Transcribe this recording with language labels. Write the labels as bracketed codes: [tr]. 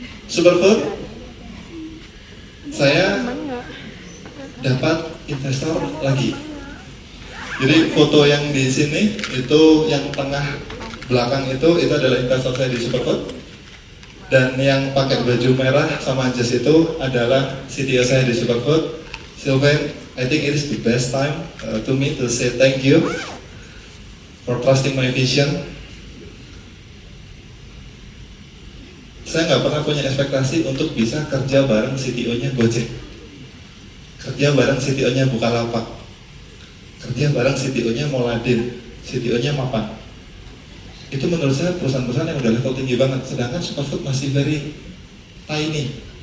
[id] Superfood, saya dapat investor lagi. Jadi foto yang di sini itu yang tengah belakang itu adalah investor saya di Superfood. Dan yang pakai baju merah sama jas itu adalah CTO saya di Superfood. [en] Sylvain, I think it is the best time to me to say thank you for trusting my vision. [id] Saya nggak pernah punya ekspektasi untuk bisa kerja bareng CTO-nya Gojek, kerja bareng CTO-nya Bukalapak, kerja bareng CTO-nya Moladin, CTO-nya Mapan. Itu menurut saya perusahaan-perusahaan yang udah level tinggi banget, sedangkan Superfood masih [en] very tiny.